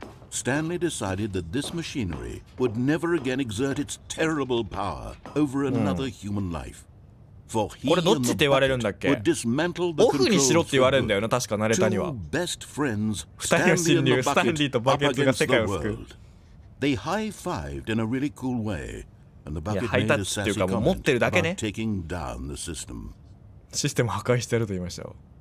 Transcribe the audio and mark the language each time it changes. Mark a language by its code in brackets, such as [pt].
[en] Stanley decided that this machinery would never again exert its terrible power over another human life. [ja] これどっちって言われるんだっけ？オフにしろって言われるんだよな、確かナレーターには。二人の侵入、スタンリーとバケツが世界を救う。 [en] They high-fived in a really cool way, and the bucket [ja] ハイタッチっていうかもう持ってるだけね。 [en] taking down the system. [ja] システム破壊してやると言いましたよ。